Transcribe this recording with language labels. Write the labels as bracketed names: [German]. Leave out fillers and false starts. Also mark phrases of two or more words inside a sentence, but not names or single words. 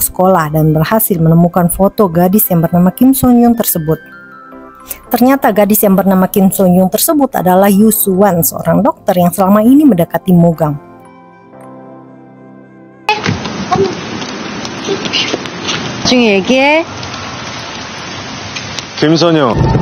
[Indonesian] sekolah dan berhasil menemukan foto gadis yang bernama Kim So Young tersebut. Ternyata gadis yang bernama Kim So Young tersebut adalah Yu Suwan, seorang dokter yang selama ini mendekati Mogang. [Korean] 중에 얘기해. 김선영.